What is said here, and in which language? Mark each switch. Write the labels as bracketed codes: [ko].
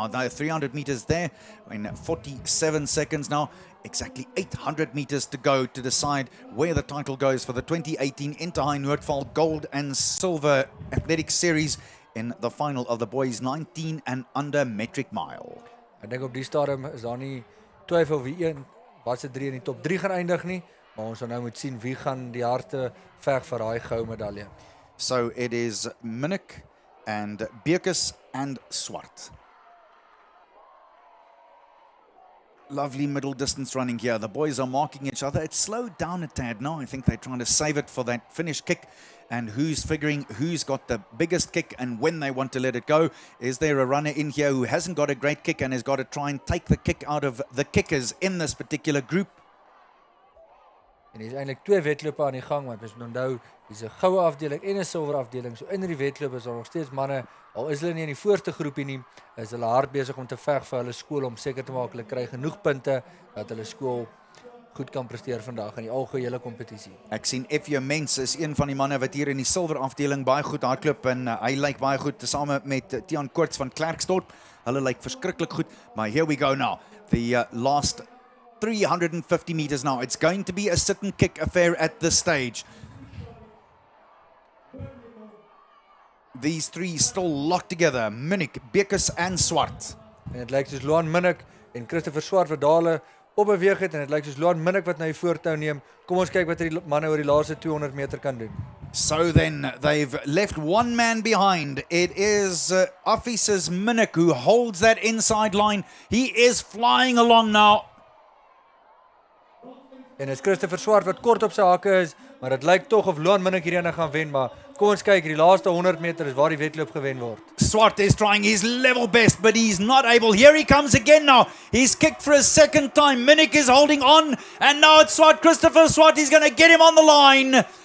[en] Now, 300 meters there in 47 seconds now. Exactly 800 meters to go to decide where the title goes for the 2018 Inter-High Noordvaal Gold and Silver Athletics Series in the final of the boys 19 and under metric mile. [af] Ek dink op die stadium is daar nie twyfel wie wat se 3 in die top 3 gaan eindig nie, maar ons sal nou moet sien wie gaan die harte veg vir daai goue medalje. [en] So it is Minnick and Bekes and Swart. Lovely middle distance running here. The boys are marking each other. It's slowed down a tad now. I think they're trying to save it for that finish kick. And who's figuring who's got the biggest kick and when they want to let it go. Is there a runner in here who hasn't got a great kick and has got to try and take the kick out of the kickers in this particular group? [af] En hier is eintlik 2 wedlope aan die gang, want ons moet onthou, dis 'n goue afdeling en 'n silwer afdeling. So in die wedlope is daar nog steeds manne, al is hulle nie in die voorste groepie nie, is hulle hard besig om te veg vir hulle skool om seker te maak hulle kry genoeg punte dat hulle skool goed kan presteer vandag in die algehele kompetisie. Ek sien F.J. Mens is een van die manne wat hier in die silwer afdeling baie goed hardloop en hy lyk baie goed tesame met Tiaan Koorts van Klerksdorp. Hulle lyk verskriklik goed, maar [en] here we go now. The last 350 meters now. It's going to be a sit and kick affair at this stage. These 3 still locked together. Minnick, Bekes and Swart. [af] En dit lyk soos Luan Minnick en Christopher Swart wat daar opbeweeg het en dit lyk soos Luan Minnick wat nou die voortou neem. Kom ons kyk wat die manne oor die laaste 200 meter kan doen. [en] So then they've left one man behind. It is Officers Minnick who holds that inside line. He is flying along now. [af] En is Christopher Swart wat kort op sy hakke is, maar dit lyk tog of Luan Minnick hierdie gaan wen, maar kom ons kyk, die laaste 100 meter is waar die wedloop gewen word. [en] Swart is trying his level best, but he's not able. Here he comes again now. He's kicked for a second time. Minnick is holding on, and now it's Swart. Christopher Swart, he's going to get him on the line.